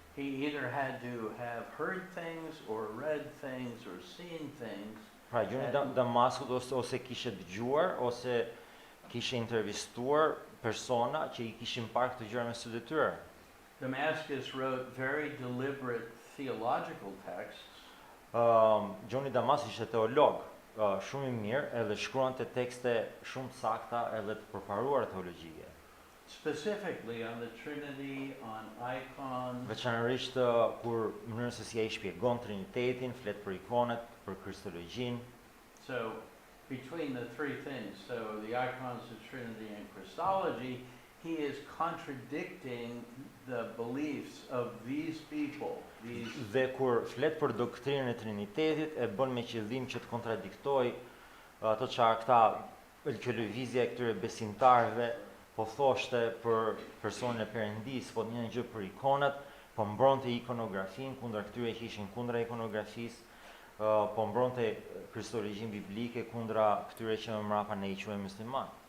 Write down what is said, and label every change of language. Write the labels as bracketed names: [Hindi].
[English] He either had to have heard things or read things or seen things. [Albanian] Pra Gjoni I Damaskut ose kishe dëgjuar ose kishe intervistuar persona që I kishin parë këto gjëra me sytë e tyre. [English] Damascus wrote very deliberate theological texts. [Albanian] Gjoni I Damaskut ishte teolog, shumë I mirë, edhe shkruante tekste shumë të sakta edhe të përparuara teologjike. [English] Specifically on the Trinity, on icons, [Albanian] Veçanërisht kur mënyrën se si ai shpjegon Trinitetin, flet për ikonet, për kristologjinë. [English] so between the three things, so the icons of Trinity and Christology, he is contradicting the beliefs of these people. [Albanian] Dhe kur flet për doktrinën e Trinitetit, e bën me qëllim që të kontradiktoj ato çfarë këta që lëvizja e këtyre besimtarëve po thoshte për personin e Perëndis, po një gjë për ikonat, po mbronte ikonografinë kundër këtyre që ishin kundra ikonografisë, po mbronte kristologjin biblike kundra këtyre që më mrapa ne I quajmë musliman.